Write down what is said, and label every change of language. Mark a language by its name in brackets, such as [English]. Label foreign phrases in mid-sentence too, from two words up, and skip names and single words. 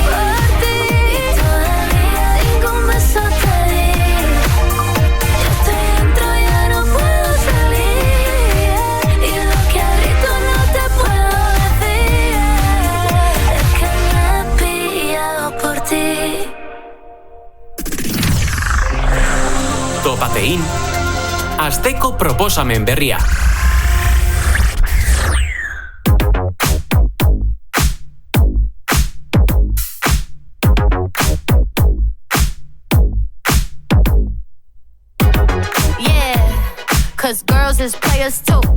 [Spanish] Y todavía ningún beso te di. Yo estoy dentro, ya no puedo salir. Y lo que a gritos no te puedo decir es que me he pillado por ti. [Basque] Topatein, asteko proposamen berria. [English] Yeah, 'cause girls is players too.